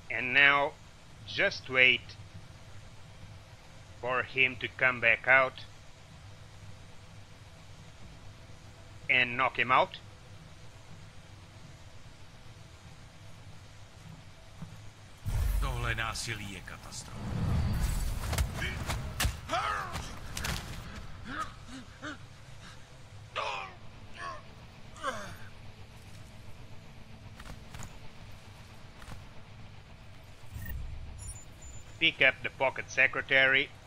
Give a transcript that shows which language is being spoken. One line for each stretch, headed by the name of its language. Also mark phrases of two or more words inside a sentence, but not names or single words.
English: And now just wait for him to come back out and knock him out.
Czech: Tohle násilí je katastrofa.
English: Pick up the pocket secretary.